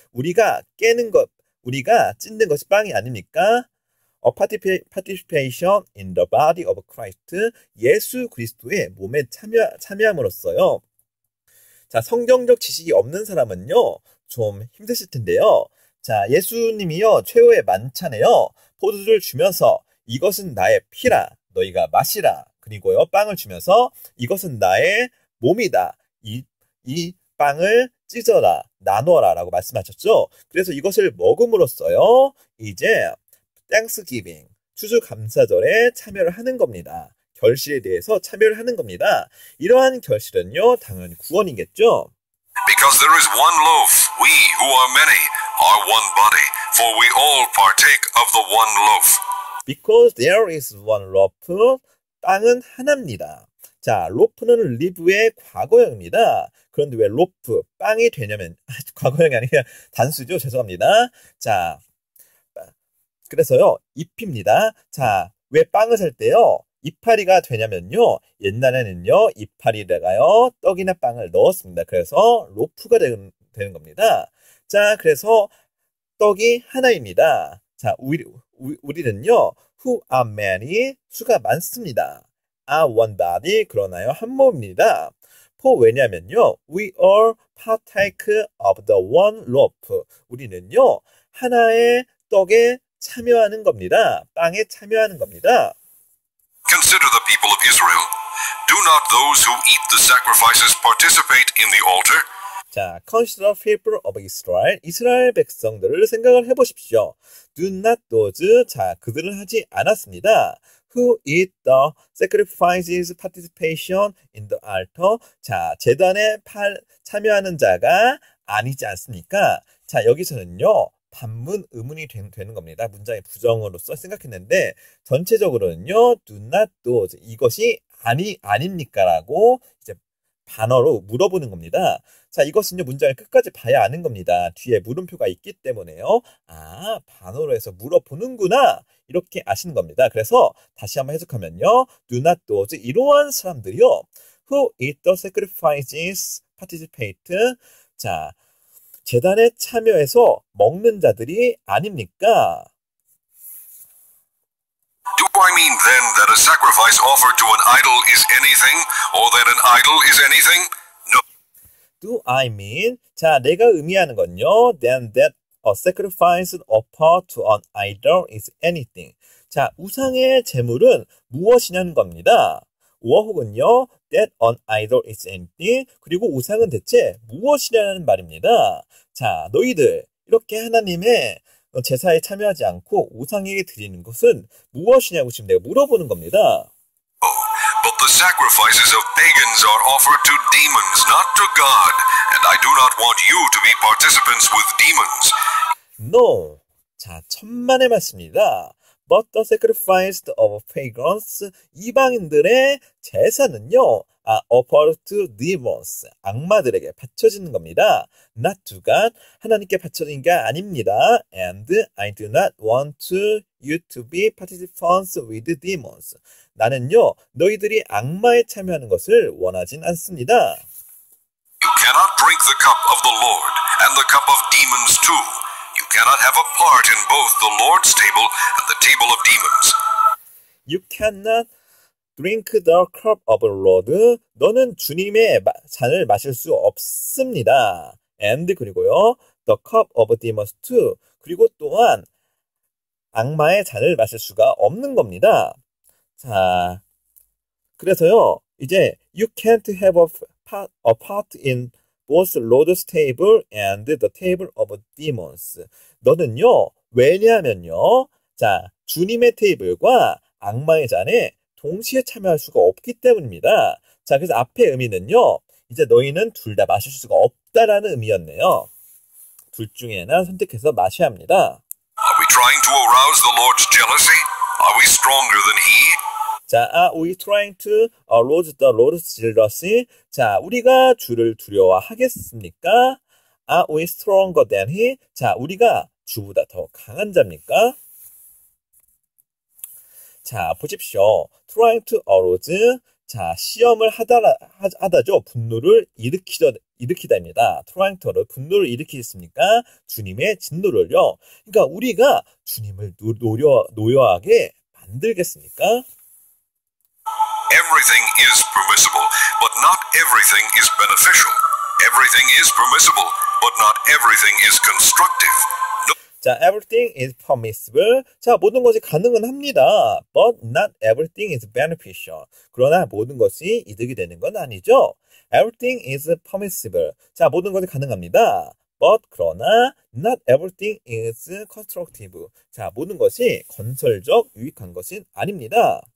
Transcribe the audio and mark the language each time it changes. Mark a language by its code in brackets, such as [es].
[ko] 우리가 깨는 것, 우리가 찢는 것이 빵이 아닙니까? [en] A participation in the body of Christ. [ko] 예수 그리스도의 몸에 참여함으로써요. 자, 성경적 지식이 없는 사람은요, 좀 힘드실 텐데요. 자, 예수님이요, 최후의 만찬에요, 포도주를 주면서 이것은 나의 피라, 너희가 마시라. 그리고요, 빵을 주면서 이것은 나의 몸이다. 이 빵을 찢어라, 나눠라 라고 말씀하셨죠. 그래서 이것을 먹음으로써요, 이제 Thanksgiving, 추수감사절에 참여를 하는 겁니다. 결실에 대해서 참여를 하는 겁니다. 이러한 결실은요, 당연히 구원이겠죠. [en] Because there is one loaf, we who are many are one body, for we all partake of the one loaf. Because there is one loaf, [ko] 빵은 하나입니다. 자, 로프는 live의 과거형입니다. 그런데 왜 로프, 빵이 되냐면, 과거형이 아니라 단수죠. 죄송합니다. 자, 그래서요, 잎입니다. 자, 왜 빵을 살 때요, 이파리가 되냐면요, 옛날에는요, 이파리에다가요, 떡이나 빵을 넣었습니다. 그래서 로프가 되는 겁니다. 자, 그래서 떡이 하나입니다. 자, 우리는요, [en] who are many, [ko] 수가 많습니다. [en] are one body, [ko] 그러나요, 한 몸입니다. 왜냐면요, [en] we all partake of the one loaf. [ko] 우리는요, 하나의 떡에 참여하는 겁니다. 빵에 참여하는 겁니다. [en] Consider the people of Israel. Do not those who eat the sacrifices participate in the altar? 자, consider people of Israel. [ko] 이스라엘 백성들을 생각을 해보십시오. [en] Do not those. [ko] 자, 그들은 하지 않았습니다. [en] Who eat the sacrifices participation in the altar. [ko] 자, 제단에 참여하는 자가 아니지 않습니까? 자, 여기서는요, 반문 의문이 되는 겁니다. 문장의 부정으로서 생각했는데, 전체적으로는요, [en] do not do, [ko] 이것이 아닙니까? 라고 이제 반어로 물어보는 겁니다. 자, 이것은요, 문장을 끝까지 봐야 아는 겁니다. 뒤에 물음표가 있기 때문에요. 아, 반어로 해서 물어보는구나. 이렇게 아시는 겁니다. 그래서 다시 한번 해석하면요, [en] do not do, [ko] 이러한 사람들이요, [en] who eat the sacrifices participate. 자, [ko] 제단에 참여해서 먹는 자들이 아닙니까? [en] Do I mean then that a sacrifice offered to an idol is anything, or that an idol is anything? No. Do I mean? [ko] 자, 내가 의미하는 건요. [en] Then that a sacrifice offered to an idol is anything. [ko] 자, 우상의 제물은 무엇이냐는 겁니다. [en] or [ko] 혹은요. [en] That an idol is anything. [ko] 그리고 우상은 대체 무엇이냐는 말입니다. 자, 너희들 이렇게 하나님의 제사에 참여하지 않고 우상에게 드리는 것은 무엇이냐고 지금 내가 물어보는 겁니다. [en] But the sacrifices of pagans are offered to demons, not to God, and I do not want you to be participants with demons. No. [ko] 자, 천만의 말씀입니다. [en] But the sacrifice of pagans, [ko] 이방인들의 제사는요, [en] offered to demons, [ko] 악마들에게 바쳐지는 겁니다. [en] Not to God, [ko] 하나님께 바쳐진 게 아닙니다. [en] And I do not want you to be participants with demons. [ko] 나는요, 너희들이 악마에 참여하는 것을 원하진 않습니다. [en] You cannot drink the cup of the Lord and the cup of demons too. You cannot have a part in both the Lord's table and the table of demons. You cannot drink the cup of the Lord. [ko] 너는 주님의 잔을 마실 수 없습니다. [en] And [ko] 그리고요, [en] the cup of demons too. [ko] 그리고 또한 악마의 잔을 마실 수가 없는 겁니다. [en] 자, [ko] 그래서요, 이제 [en] you can't have a part in both Lord's table and the table of demons. [ko] 너는요, 왜냐하면요, 자, 주님의 테이블과 악마의 잔에 동시에 참여할 수가 없기 때문입니다. 자, 그래서 앞의 의미는요, 이제 너희는 둘 다 마실 수가 없다라는 의미였네요. 둘 중에 하나 선택해서 마셔야 합니다. [en] Are we trying to arouse the Lord's jealousy? Are we stronger than He? 자, are we trying to arouse the Lord's jealousy? [ko] 자, 우리가 주를 두려워하겠습니까? [en] Are we stronger than He? [ko] 자, 우리가 주보다 더 강한 자입니까? 자, 보십시오. [en] trying to arouse. [ko] 자, 시험을 하다죠. 분노를 일으키다입니다. [en] trying to arouse. [ko] 분노를 일으키겠습니까? 주님의 진노를요. 그러니까 우리가 주님을 노여하게 만들겠습니까? [en] Everything is permissible, but not everything is beneficial. Everything is permissible, but not everything is constructive. No. 자, everything is permissible. [ko] 자, 모든 것이 가능은 합니다. [en] But not everything is beneficial. [ko] 그러나 모든 것이 이득이 되는 건 아니죠. [en] Everything is permissible. [ko] 자, 모든 것이 가능합니다. [en] But [ko] 그러나 [en] not everything is constructive. [ko] 자, 모든 것이 건설적, 유익한 것은 아닙니다.